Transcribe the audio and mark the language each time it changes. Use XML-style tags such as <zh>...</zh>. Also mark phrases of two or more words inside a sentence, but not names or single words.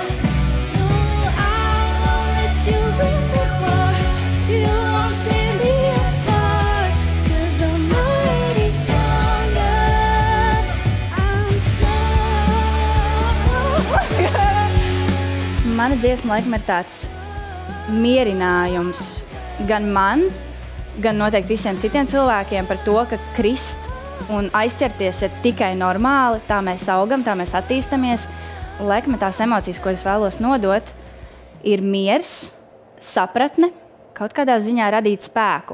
<en>No, I won't let you bring me apart. You won't tear me apart, 'cause I'm already stronger. I'm strong.</en> <lv>Mana dziesma laikam ir tāds mierinājums gan man, gan noteikti visiem citiem cilvēkiem par to, ka krist un aizķerties ir tikai normāli, tā mēs augam, tā mēs attīstamies. Laikam tās emocijas, ko es vēlos nodot, ir miers, sapratne, kaut kādā ziņā radīt spēku.</lv>